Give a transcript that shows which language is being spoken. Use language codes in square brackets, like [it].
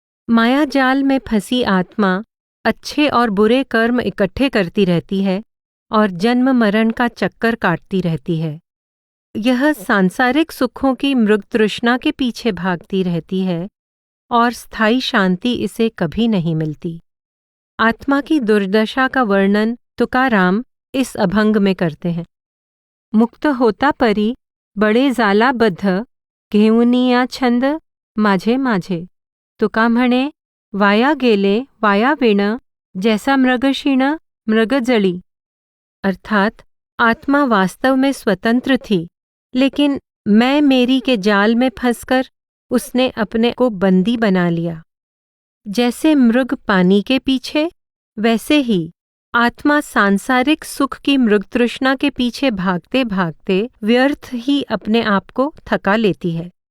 [hi] माया जाल में फंसी आत्मा अच्छे और बुरे कर्म इकट्ठे करती रहती है और जन्म मरण का चक्कर काटती रहती है। यह सांसारिक सुखों की मृगतृष्णा के पीछे भागती रहती है और स्थायी शांति इसे कभी नहीं मिलती। आत्मा की दुर्दशा का वर्णन तुकाराम इस अभंग में करते हैं। [mr] मुक्त होता परी बड़े जालाबद्ध, घेऊनिया छंद माझे माझे, तुका म्हणे वाया गेले वाया विण, जैसा मृगशीण मृगजळी। [hi] अर्थात आत्मा वास्तव में स्वतंत्र थी, लेकिन मैं मेरी के जाल में फंसकर उसने अपने को बंदी बना लिया। जैसे मृग पानी के पीछे, वैसे ही आत्मा सांसारिक सुख की मृगतृष्णा के पीछे भागते भागते व्यर्थ ही अपने आप को थका लेती है।